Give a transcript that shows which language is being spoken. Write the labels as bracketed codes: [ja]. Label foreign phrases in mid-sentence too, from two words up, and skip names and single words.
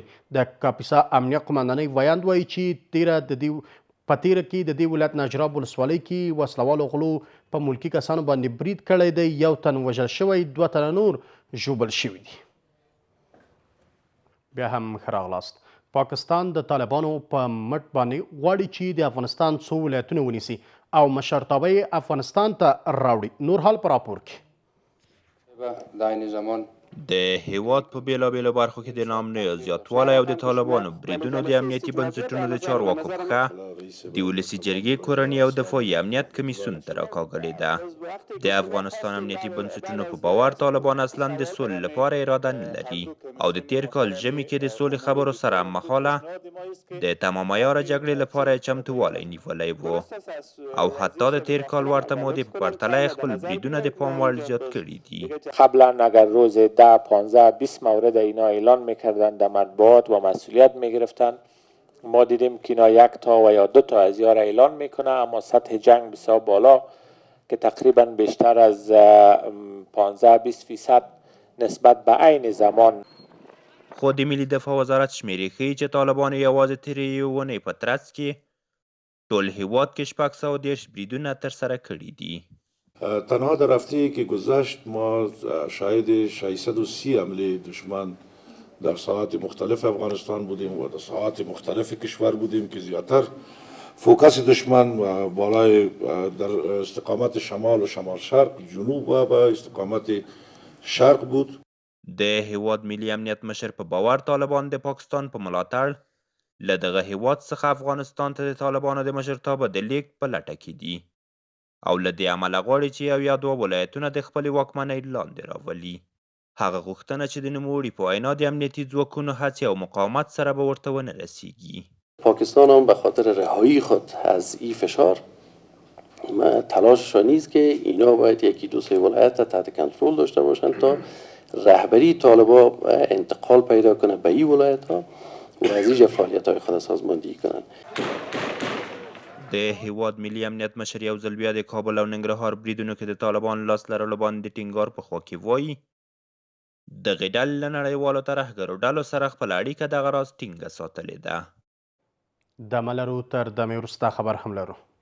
[ps] د کاپیسا امنیه قمندانۍ ویاند وایي چې په تیره کې د دې ولایت ناجراب ولسوالۍ کې وسلوالو غلو په ملکي کسانو باندې برید کړی دی، 1 تن وژل شوی، 2 تنه نور ژوبل شوي دي. بیا هم ښه راغلاست. پاکستان د طالبانو په مټ باندې غواړي چې د افغانستان څو ولایتونه ونیسي او مشرتابه یې افغانستان ته راوړي. نور حال په راپور کې. [fa] در این زمان [ps] د هیواد په بیلابیلو برخو کې د ناامنیو زیاتوالی او د طالبانو بریدونو د امنیتي بنسټونو د چارواکو پښه د ولسي جرګې کورني او دفاعي امنیت کمیسیون ته راکاږلې ده. د افغانستان امنیتي بنسټونو په باور طالبان اصلا د سولې لپاره اراده نه لري او د تیر کال ژمي کې د سولې خبرو سره هممهاله د تمام عیاره جګړې لپاره چمتووالی نیولی و او حتی د تیر کال ورته مودې په پرتله خپل بریدونه د پام وړ زیات کړي دي. [fa] قبلا اگر روز 10 15 20 مورد اینا اعلان میکردن در مطبوعات و مسئولیت میگرفتن، ما دیدیم که اینا 1 تا و یا 2 تا از یار اعلان میکنه، اما سطح جنگ بسیار بالا که تقریبا بیشتر از 15-20% نسبت به عین زمان. [ps] خو د ملي دفاع وزارت شمیرې ښیي چې طالبانو یوازې تیرې اونۍ په ترڅ کې ټول هیواد کې 630 بریدونه ترسره کړي دي. [fa] تنها در هفته‌ای که گذشت ما شاهد 630 حمله دشمن در ساحات مختلف افغانستان بودیم و در ساحات مختلف کشور بودیم که زیادتر فوکس دشمن بالای در استقامت شمال و شمال شرق، جنوب و به استقامت شرق بود. [ps] د هیواد ملي امنیت مشر په باور طالبان د پاکستان په ملاتړ له دغه هیواد څخه افغانستان ته د طالبانو د مشرتابه د لیږد په لټه کې دي او له دې امله غواړي چې یو یا دوه ولایتونه د خپلې واکمنۍ لاندې راولي. هغه غوښتنه چې د نوموړي په وینا د امنیتي ځواکونو هڅې او مقاومت سره به ورته ونه رسیږي. [fa] پاکستان هم به خاطر رهایی خود از این فشار تلاششان نیست که اینا باید یکی دو سه ولایت تحت کنترل داشته باشند تا رهبری طالبا انتقال پیدا کنه به این ولایت ها و از اینجا فعالیت های خود سازماندهی کنند. [ps] د هیواد ملي امنیت مشر یو ځل بیا د کابل او ننګرهار بریدونو کې د طالبان لاس لرلو باندې ټینګار په خوا کې وایي دغې ډلې له نړیوالو ترهګرو ډلو سره خپله اړیکه دغه راز ټینګه ساتلې ده. دمه لرو، تر دمې وروسته خبر هم لرو.